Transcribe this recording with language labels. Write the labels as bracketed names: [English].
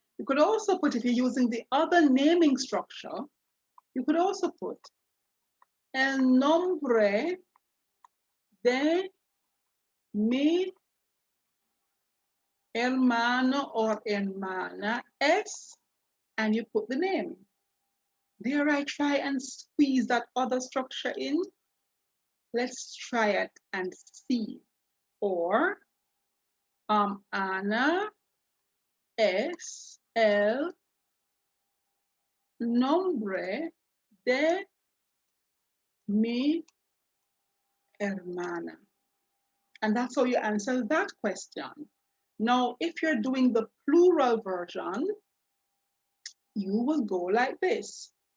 [English] You could also put, if you're using the other naming structure, you could also put [Spanish] el nombre de mi hermano or hermana es, [English] and you put the name. Dare I try and squeeze that other structure in? Let's try it and see. [Spanish] Or Ana es el nombre de mi hermana. [English] And that's how you answer that question. Now, if you're doing the plural version, you will go like this.